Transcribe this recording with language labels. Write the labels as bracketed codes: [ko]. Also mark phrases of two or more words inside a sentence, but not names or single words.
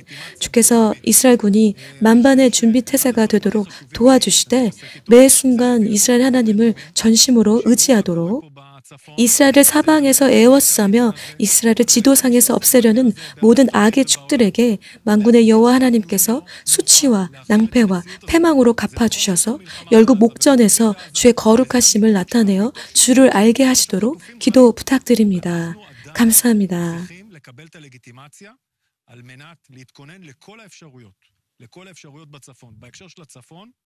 [ko] 주께서 이스라엘군이 만반의 준비 태세가 되도록 도와주시되 매 순간 이스라엘 하나님을 전심으로 의지하도록 이스라엘을 사방에서 애워싸며 이스라엘을 지도상에서 없애려는 모든 악의 축들에게 만군의 여호와 하나님께서 수치와 낭패와 패망으로 갚아주셔서 열국 목전에서 주의 거룩하심을 나타내어 주를 알게 하시도록 기도 부탁드립니다. 감사합니다. [he] על מנת להתכונן לכל האפשרויות בצפון. בהקשר של הצפון,